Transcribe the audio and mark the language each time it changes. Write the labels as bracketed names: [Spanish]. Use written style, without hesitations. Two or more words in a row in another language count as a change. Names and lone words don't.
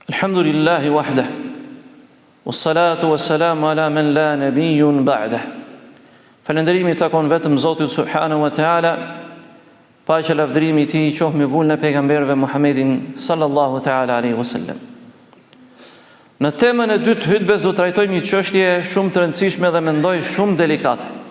[Arabic] الحمد لله وحده، والصلاة والسلام على من لا نبي بعده. [Albanian] Falënderimi takon vetëm Zotit [Arabic] سبحانه وتعالى, [Albanian] paqja lavdërimi i tij qoftë me vullën e pejgamberëve Muhammedin [Arabic] صلى الله تعالى عليه وسلم. [Albanian] Në temën e dytë të hutbes do trajtojmë një çështje shumë të rëndësishme dhe mendoj shumë delikate.